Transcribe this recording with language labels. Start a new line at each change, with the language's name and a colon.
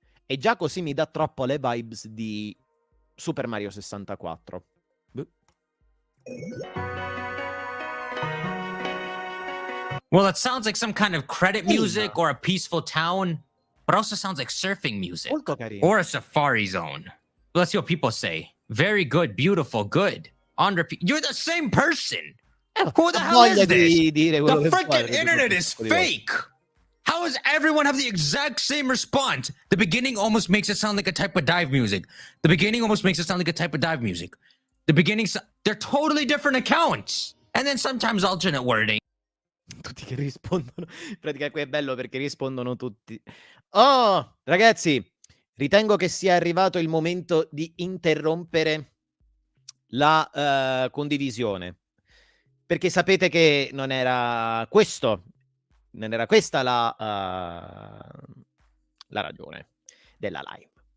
Italian: E già così mi dà troppo le vibes di Super Mario 64.
English: Well, it sounds like some kind of credit music or a peaceful town, but also sounds like surfing music.
Italian: Molto carino.
English: Or a safari zone. Let's see what people say. Very good, beautiful, good. On repeat. You're the same person. Who the hell is this? The freaking internet is fake. How does everyone have the exact same response? The beginning almost makes it sound like a type of dive music. The beginning almost makes it sound like a type of dive music. The beginning, they're totally different accounts. And then sometimes alternate wording.
Italian: Tutti che rispondono. In pratica qui è bello perché rispondono tutti. Oh, ragazzi, ritengo che sia arrivato il momento di interrompere la condivisione. Perché sapete che non era questa la ragione della live.